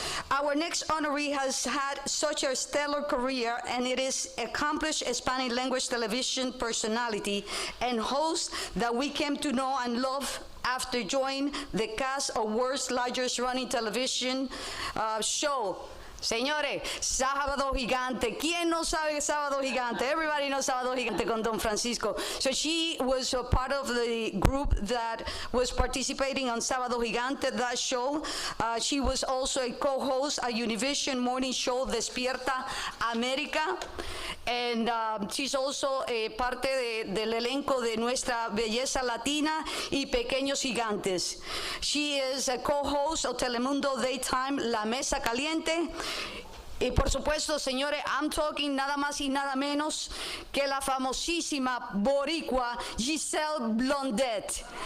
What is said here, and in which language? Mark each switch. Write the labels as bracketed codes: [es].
[en] Our next honoree has had such a stellar career, and it is accomplished Spanish language television personality and host that we came to know and love after joining the cast of world's largest running television show. [es] Señores, Sábado Gigante. ¿Quién no sabe Sábado Gigante? [en] Everybody knows Sábado Gigante con Don Francisco. So she was a part of the group that was participating on Sábado Gigante, that show. She was also a co-host at Univision morning show Despierta América. And she's also [es] parte del elenco de Nuestra Belleza Latina y Pequeños Gigantes. [en] She is a co-host of Telemundo Daytime La Mesa Caliente. [es] Y por supuesto, señores, [en] I'm talking [es] nada más y nada menos que la famosísima boricua Giselle Blondet.